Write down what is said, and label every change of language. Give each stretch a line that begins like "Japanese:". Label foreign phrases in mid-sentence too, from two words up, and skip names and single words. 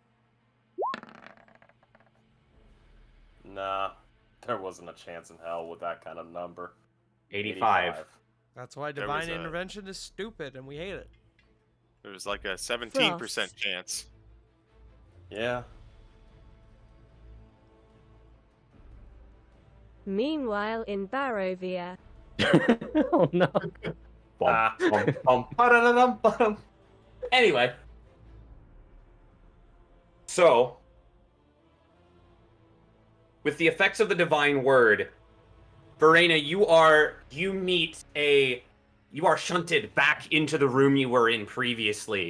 English: Nah, there wasn't a chance in hell with that kind of number. 85. That's why There divine was a- intervention is stupid and we hate it. There was like a 17% Frost. chance. Yeah. Meanwhile, in Barovia, Oh no. Ah. Ba-da-da-dum-ba-dum. Anyway. So, with the effects of the divine word, Verena, you are shunted back into the room you were in previously.